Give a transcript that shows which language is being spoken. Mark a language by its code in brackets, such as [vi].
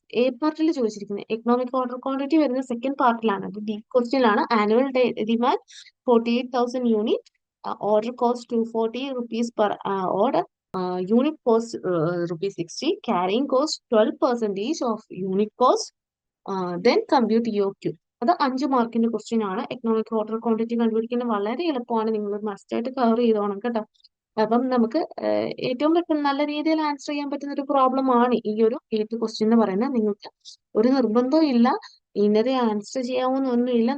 [ml] A പാർട്ടിൽ ചോദിച്ചിരിക്കുന്നത് economic order quantity വരുന്ന സെക്കൻഡ് പാർട്ടിലാണ്. അത് D ക്വസ്റ്റ്യനിലാണ്. [en] Annual demand 48,000 unit, order cost 240 rupees per order, unit cost rupees 60, carrying cost 12% of unit cost, then compute EOQ. [ml] അത് 5 മാർക്കിന്റെ question ആണ്. Economic order quantity കണ്ടുപിടിക്കുന്നത് വളരെ എളുപ്പമാണ്. നിങ്ങൾ മസ്റ്റായിട്ട് കവർ ചെയ്തോണം കേട്ടോ. അപ്പം നമുക്ക് ഏറ്റവും പെട്ടെന്ന് നല്ല രീതിയിൽ ആൻസർ ചെയ്യാൻ പറ്റുന്ന ഒരു പ്രോബ്ലം ആണ് ഈ ഒരു 8th ക്വസ്റ്റ്യൻ എന്ന് പറയുന്നത്. നിങ്ങൾക്ക് ഒരു നിർബന്ധവും ഇല്ല ഇന്നത് ആൻസർ ചെയ്യാവുന്നൊന്നുമില്ല.